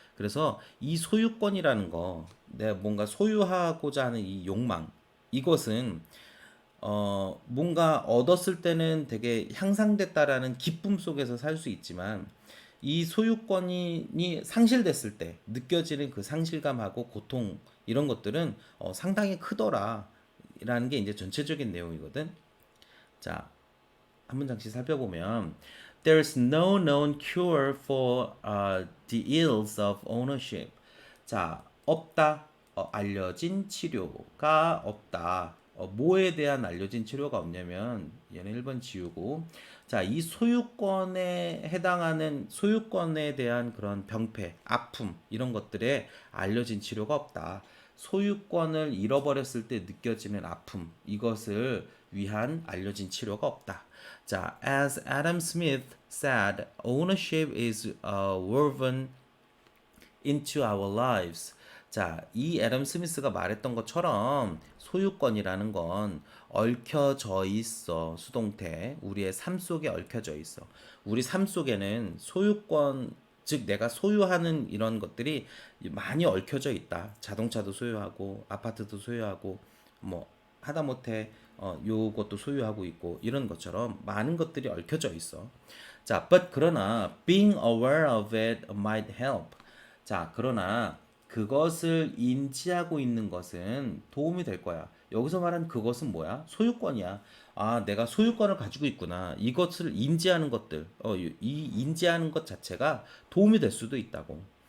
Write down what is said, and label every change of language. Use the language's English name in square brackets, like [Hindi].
[Korean] 그래서 이 소유권이라는 거, 내가 뭔가 소유하고자 하는 이 욕망, 이것은 뭔가 얻었을 때는 되게 향상됐다라는 기쁨 속에서 살 수 있지만 이 소유권이 상실됐을 때 느껴지는 그 상실감하고 고통 이런 것들은 상당히 크더라 라는 게 이제 전체적인 내용이거든. 자, 한 문장씩 살펴보면 [English] There's no known cure for the ills of ownership. [Korean] 자, 없다. 알려진 치료가 없다. 뭐에 대한 알려진 치료가 없냐면 얘는 1번 지우고 자, 이 소유권에 해당하는 소유권에 대한 그런 병폐, 아픔 이런 것들에 알려진 치료가 없다. 소유권을 잃어버렸을 때 느껴지는 아픔 이것을 위한 알려진 치료가 없다. [English] 자, as Adam Smith said, ownership is woven into our lives. [Korean] 자, 이 애덤 스미스가 말했던 것처럼 소유권이라는 건 얽혀져 있어. 수동태. 우리의 삶 속에 얽혀져 있어. 우리 삶 속에는 소유권, 즉 내가 소유하는 이런 것들이 많이 얽혀져 있다. 자동차도 소유하고 아파트도 소유하고 뭐 하다못해 요것도 소유하고 있고 이런 것처럼 많은 것들이 얽혀져 있어. [English] 자, but 그러나 being aware of it might help. [Korean] 자, 그러나 그것을 인지하고 있는 것은 도움이 될 거야. 여기서 말하는 그것은 뭐야? 소유권이야. 내가 소유권을 가지고 있구나. 이것을 인지하는 것들, 이 인지하는 것 자체가 도움이 될 수도 있다고.